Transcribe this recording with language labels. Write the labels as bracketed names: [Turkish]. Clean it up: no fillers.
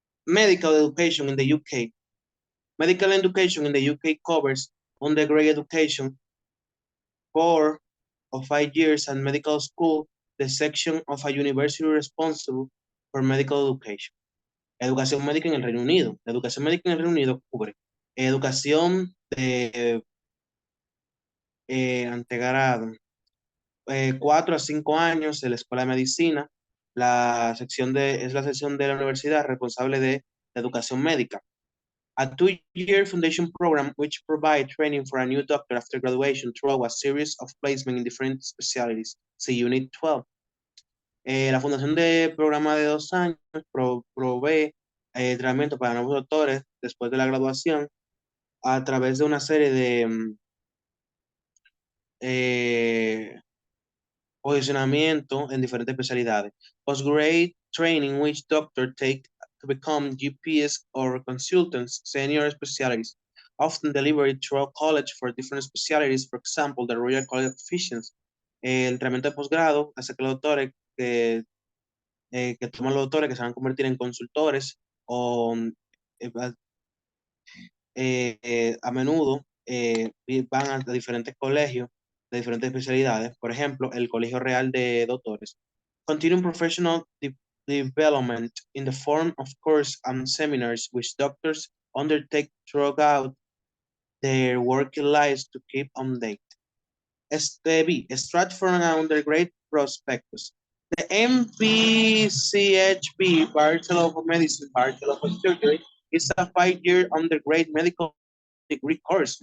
[English] Medical education in the UK. Medical education in the UK covers undergraduate education, 4 or 5 years, and medical school, the section of a university responsible for medical education. [Spanish] Educación médica en el Reino Unido. La educación médica en el Reino Unido cubre educación de antegrado, 4 a 5 años de la Escuela de Medicina. Es la sección de la universidad responsable de la educación médica. [English] A 2-year foundation program which provides training for a new doctor after graduation through a series of placement in different specialties. See Unit 12. [Spanish] La fundación de programa de 2 años provee entrenamiento para nuevos doctores después de la graduación a través de una serie de posicionamiento en diferentes especialidades. [English] Postgrade training which doctor take to become GPs or consultants, senior specialists, often delivered through college for different specialties, for example, the Royal College of Physicians. [Spanish] El entrenamiento de posgrado hace que los doctores que toman los doctores que se van a convertir en consultores o a menudo van a diferentes colegios de diferentes especialidades, por ejemplo, el Colegio Real de Doctores. [English] Continuing professional development in the form of course and seminars which doctors undertake throughout their working lives to keep on date. B. Stratford and undergrad prospectus. The MPCHB, Bachelor of Medicine, Bachelor of Surgery, is a 5-year undergrad medical degree course.